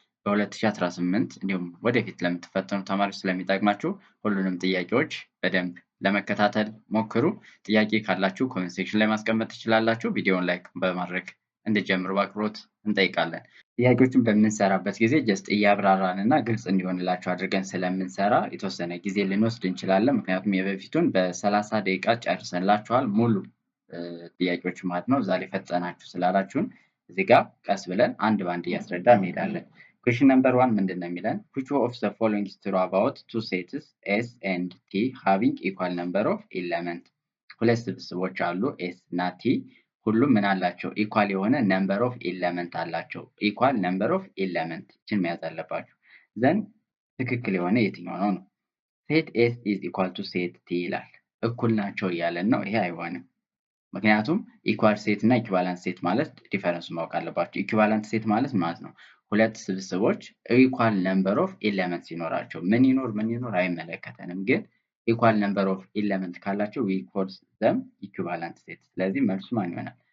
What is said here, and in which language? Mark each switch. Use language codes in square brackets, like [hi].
[am] በ2018 እንዲሁም ወደፊት ለምትፈተኑ ተማሪዎች ስለሚጠቅማችሁ ሁሉንም ጥያቄዎች በደንብ ለመከታተል ሞክሩ። ጥያቄ ካላችሁ ኮሜንት ሴክሽን ላይ ማስቀመጥ ትችላላችሁ። ቪዲዮውን ላይክ በማድረግ እንድጀምሩ በአክብሮት እንጠይቃለን። ጥያቄዎችን በምንሰራበት ጊዜ ጀስት እያብራራን እና ግልጽ እንዲሆንላችሁ አድርገን ስለምንሰራ የተወሰነ ጊዜ ልንወስድ እንችላለን። ምክንያቱም የበፊቱን በ30 ደቂቃ ጨርሰንላችኋል ሙሉ ጥያቄዎች ማለት ነው። እዛ ላይ ፈጠናችሁ ስላላችሁን እዚህ ጋር ቀስ ብለን አንድ ባንድ እያስረዳ እንሄዳለን። [en] Question number 1 [am] ምንድን ነው የሚለን? [en] Which of the following is true about two sets S and T having equal number of element? [am] ሁለት ስብስቦች አሉ S እና T ሁሉም ምን አላቸው? ኢኳል የሆነ ነምበር ኦፍ ኤለመንት አላቸው። [en] ኢኳል ነምበር ኦፍ ኤለመንት [am] እችን መያዝ አለባችሁ። ዘን ትክክል የሆነ የትኛው ነው? ሴት [en] S is equal to [am] ሴት T ይላል። እኩል ናቸው እያለን ነው። ይሄ አይሆንም። ምክንያቱም ኢኳል ሴት እና ኢኩቫለንት ሴት ማለት ዲፈረንሱ ማወቅ አለባችሁ። ኢኩቫለንት ሴት ማለት ነው ሁለት ስብስቦች ኢኳል ነምበር ኦፍ ኤለመንት ሲኖራቸው ምን ይኖር አይመለከተንም፣ ግን ኢኳል ነምበር ኦፍ ኤለመንት ካላቸው [en] ዊ ኮል ዘም ኢኩቫለንት ሴት። [am] ስለዚህ መልሱ ማን ይሆናል?